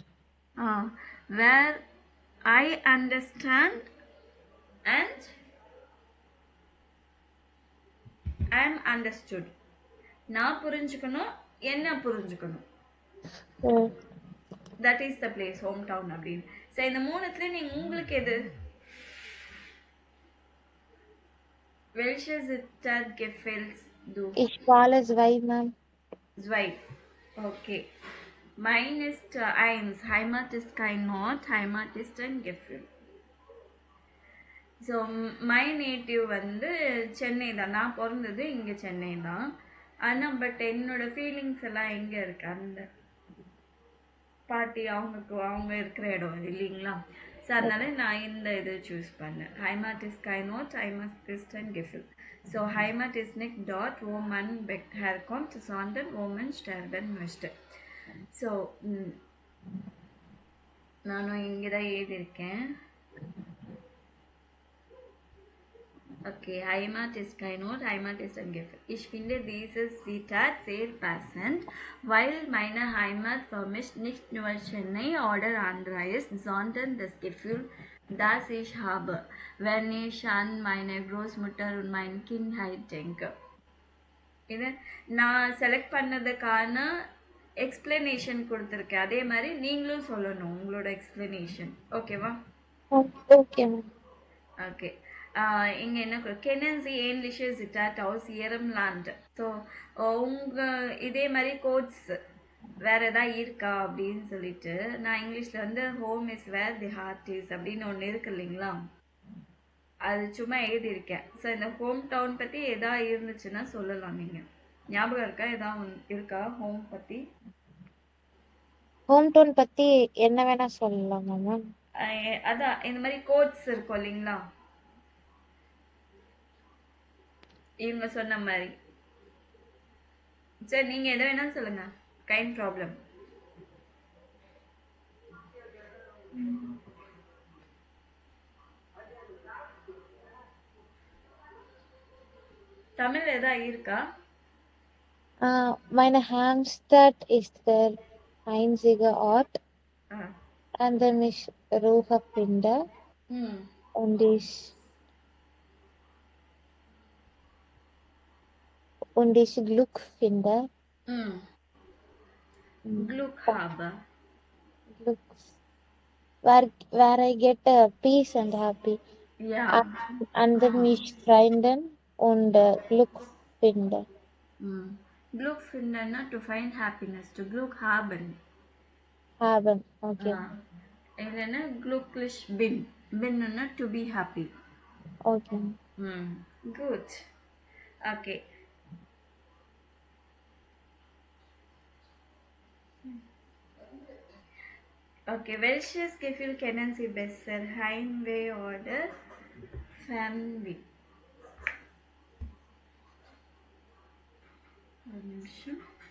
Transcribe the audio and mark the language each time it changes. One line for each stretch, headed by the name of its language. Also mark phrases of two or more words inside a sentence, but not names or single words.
English: Where I understand and I am understood.
Tamil: நான் புரிஞ்சுக்கணும், என்ன புரிஞ்சுக்கணும்.
English: That is the place, hometown அப்படின்னு.
Tamil: ஸோ இந்த மூணுத்துல நீங்க உங்களுக்கு எது?
German: Welches Zitat gefällt du? Ich wähle zwei, Ma'am. Zwei. Okay. Mine ist 1. Heimat ist kein Ort, Heimat ist ein Gefühl.
English: so my native
Tamil: வந்து சென்னை தான். நான் பிறந்தது இங்கே சென்னை தான். ஆனால் பட் என்னோட ஃபீலிங்ஸ் எல்லாம் எங்கே இருக்கு? அந்த பாட்டி அவங்க இருக்கிற இடம் இல்லைங்களா? ஸோ அதனால நான் இந்த இது சூஸ் பண்ணேன்.
German: Heimat ist kein Ort, Heimat ist ein Gefühl. so Heimat ist nicht dort wo man herkommt, sondern wo man sterben möchte.
Tamil: ஸோ நானும் இங்கே தான் எழுதியிருக்கேன்.
German: Okay, Heimat ist kein Ort, Heimat ist ein Gefühl. Ich finde dieses Zitat sehr passend, weil meine Heimat für mich nicht nur Chennai oder Andhra ist, sondern das Gefühl, das ich habe, wenn ich an meine Großmutter und meine Kindheit denke.
Tamil: இது நான் செலக்ட் பண்ணதுக்கான எக்ஸ்பிளனேஷன் கொடுத்துருக்கேன். அதே மாதிரி நீங்களும் சொல்லணும் உங்களோட எக்ஸ்பிளனேஷன். ஓகேவா?
English: okay ma'am.
German: ஓகே.
Tamil: இங்க என்ன
German: kennen Sie ähnliche Zitate aus Ihrem Land?
Tamil: ஸோ உங்க இதே மாதிரி கோட்ஸ் வேற ஏதாவது இருக்கா அப்படின்னு சொல்லிட்டு நான் இங்கிலீஷ்ல வந்து
English: home is where the heart is
Tamil: அப்படின்னு ஒன்று இருக்கு இல்லைங்களா, அது சும்மா எழுதியிருக்கேன். ஸோ இந்த
English: home town
Tamil: பத்தி ஏதாவது இருந்துச்சுன்னா சொல்லலாம். நீங்க ஞாபகம் இருக்கா? ஏதாவது இருக்கா ஹோம் பத்தி?
English: home town
Tamil: பத்தி என்ன வேணா சொல்லலாமா மேம்? அதான் இந்த மாதிரி கோட்ஸ் இருக்கும் இல்லைங்களா, இவங்க சொன்ன மாதிரி. சரி, நீங்க எதை வேணாலும் சொல்லுங்க,
English: kind problem.
Tamil: தமிழ் ஏதாவது இருக்கா?
German: Meine Heimstatt ist der einzige Ort, an dem ich Ruhe finde und ich Glück finde. Glück habe. Glück.
English: Where I get peace and happy. Yeah.
German: An dem ich Freunden und Glück finde. Glück finden,
English: to find happiness, to
German: Glück haben. Haben, okay.
Tamil: இல்லைன்னா
German: glücklich bin.
English: Binன்னா to be happy. Okay. Good. Okay.
German: Okay, welches Gefühl kennen Sie besser? Heimweh oder Fernweh?
Tamil: ஒரு நிமிஷம்.